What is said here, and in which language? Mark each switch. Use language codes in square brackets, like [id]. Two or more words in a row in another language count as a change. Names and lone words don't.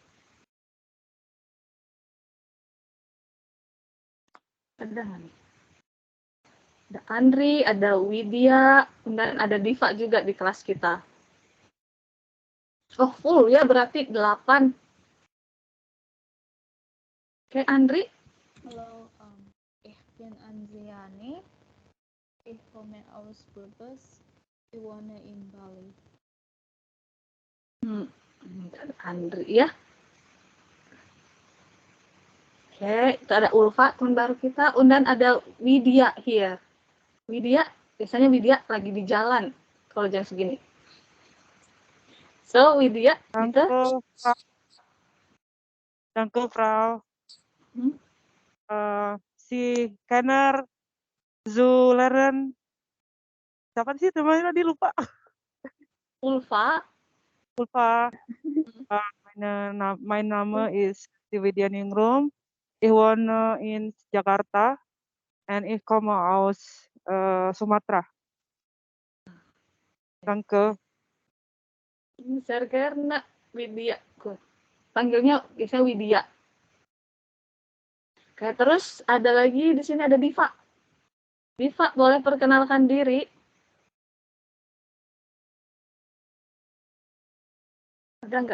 [id] Ada nggak nih? Ada Andri, ada Widya, dan ada Diva juga di kelas kita. Oh, full ya, berarti 8. Oke, Andri. [de] Hallo, ich bin Andriani. Ich komme aus Brebes. Ich wohne in Bali. [id] Andri ya. Oke, itu ada Ulfa, teman baru kita. Dan ada Widya here. Widya, biasanya Widya lagi di jalan kalau jam segini. So, Widya, [de] Danke, Frau. Danke, Frau. Si Kenner, Zuleren, [id] siapa sih namanya tadi lupa? Ulfa. Ulfa. [de] Mein Name ist Widya Ningrum. Ich wohne in Jakarta and ich komme aus Sumatera. Danke. Sehr gerne, Widya. [id] Panggilnya biasanya Widya. Oke, terus ada lagi di sini ada Diva. Diva, boleh perkenalkan diri? Ada nggak?